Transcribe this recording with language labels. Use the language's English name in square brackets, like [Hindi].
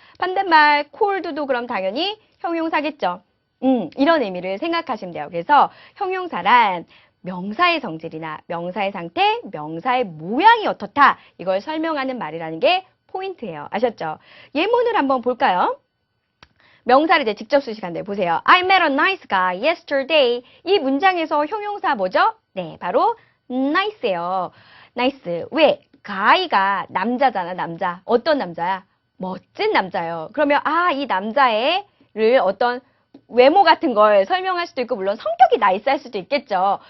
[Korean] 반대말 cold도 그럼 당연히 형용사겠죠. 이런 의미를 생각하시면 돼요. 그래서 형용사란 명사의 성질이나 명사의 상태, 명사의 모양이 어떻다 이걸 설명하는 말이라는 게 포인트예요. 아셨죠? 예문을 한번 볼까요? 명사를 이제 직접 쓰실 건데 보세요. [English] I met a nice guy yesterday. [Korean] 이 문장에서 형용사 뭐죠? 네, 바로 nice예요. nice. 왜? guy가 남자잖아, 남자. 어떤 남자야? 멋진 남자예요. 그러면 이 남자애를 어떤 외모 같은 걸 설명할 수도 있고 물론 성격이 나이스할 수도 있겠죠.